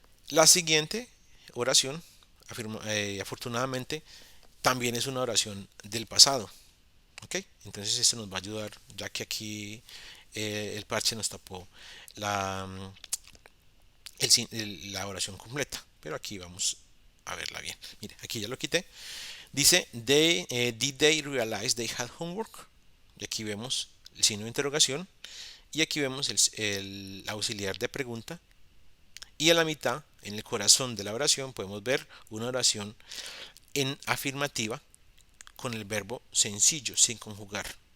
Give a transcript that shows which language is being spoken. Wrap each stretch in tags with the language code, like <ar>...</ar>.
<es>La siguiente oración, afortunadamente, también es una oración del pasado. ¿Ok? Entonces esto nos va a ayudar, ya que aquí el parche nos tapó la, la oración completa. Pero aquí vamos a verla bien. Mire, aquí ya lo quité. Dice,</es> <en>did they realize they had homework?</en> <es>Y aquí vemos el signo de interrogación. Y aquí vemos el auxiliar de pregunta. Y a la mitad, en el corazón de la oración, podemos ver una oración en afirmativa con el verbo sencillo, sin conjugar.</es>